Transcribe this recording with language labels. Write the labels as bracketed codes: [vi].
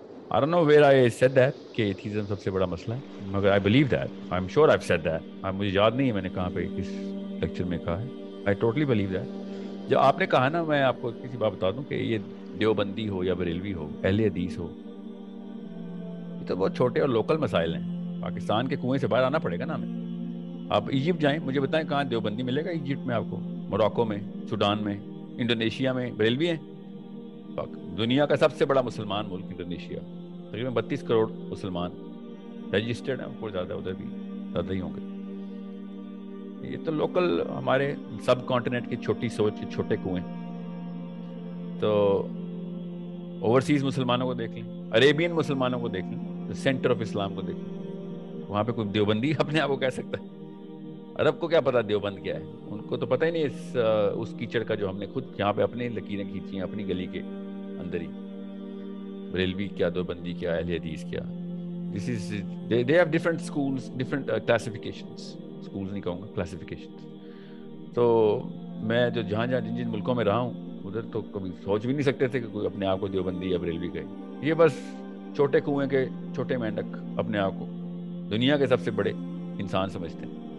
[en] I don't know where I said that [ur] کہ atheism سب سے بڑا مسئلہ ہے, مگر [en] I believe that. I'm sure I've said that. [ur] مجھے یاد نہیں ہے میں نے کہاں پہ کس لیکچر میں کہا ہے. [en] I totally believe that. [ur] جو آپ نے کہا نا, میں آپ کو کسی بات بتا دوں کہ یہ دیوبندی ہو یا بریلوی ہو, اہل حدیث ہو, یہ تو بہت چھوٹے اور لوکل مسائل ہیں. پاکستان کے کنویں سے باہر آنا پڑے گا نا ہمیں. آپ ایجپٹ جائیں, مجھے بتائیں کہاں دیوبندی ملے گا ایجپٹ میں آپ کو, موراکو میں, سوڈان میں, انڈونیشیا میں بریلوی ہیں. دنیا کا سب سے بڑا مسلمان ملک انڈونیشیا, تقریباً 32 کروڑ مسلمان رجسٹرڈ ہیں, اور زیادہ ادھر بھی زیادہ ہی ہوں گے. یہ تو لوکل ہمارے سب کانٹیننٹ کی چھوٹی سوچ, چھوٹے کنویں. تو اوورسیز مسلمانوں کو دیکھ لیں, عربین مسلمانوں کو دیکھ لیں, سینٹر آف اسلام کو دیکھ لیں, وہاں پہ کوئی دیوبندی اپنے آپ کو کہہ سکتا ہے؟ عرب کو کیا پتا دیوبند کیا ہے؟ ان کو تو پتہ ہی نہیں اس کیچڑ کا جو ہم نے خود یہاں پہ اپنی لکیریں کھینچی ہیں اپنی گلی کے اندر ہی. بریلوی کیا, دیوبندی کیا, اہل حدیث کیا. [en] This is they have different schools, different classifications. [ur] schools نہیں کہوں گا, classifications. تو میں جو جہاں جن ملکوں میں رہا ہوں, ادھر تو کبھی سوچ بھی نہیں سکتے تھے کہ کوئی اپنے آپ کو دیوبندی یا بریلوی کہے. یہ بس چھوٹے کنویں کے چھوٹے مینڈک اپنے آپ کو دنیا کے سب سے بڑے انسان سمجھتے ہیں.